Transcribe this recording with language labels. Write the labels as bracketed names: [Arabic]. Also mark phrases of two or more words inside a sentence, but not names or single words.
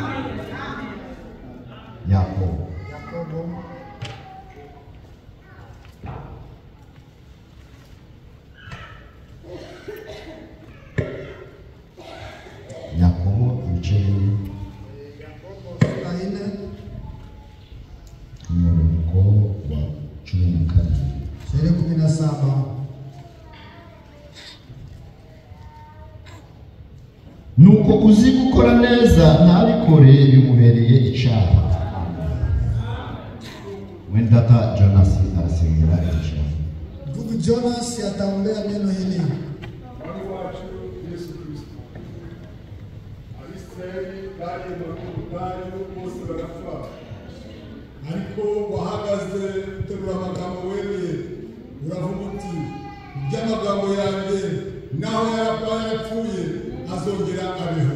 [Kinyarwanda] Yakobo ibice umurongo wa 17. Nuko uzi gukora neza ntabikore bimubereye icyaha. Wendata Jonas arasengera icyaha. [Swahili] Ndugu Jonas ataombea neno hili. [Kinyarwanda] Ariko wahagaze utegura amagambo wemeye uravuga uti iby'amagambo yanjye naho yarapfuye azongera abeho.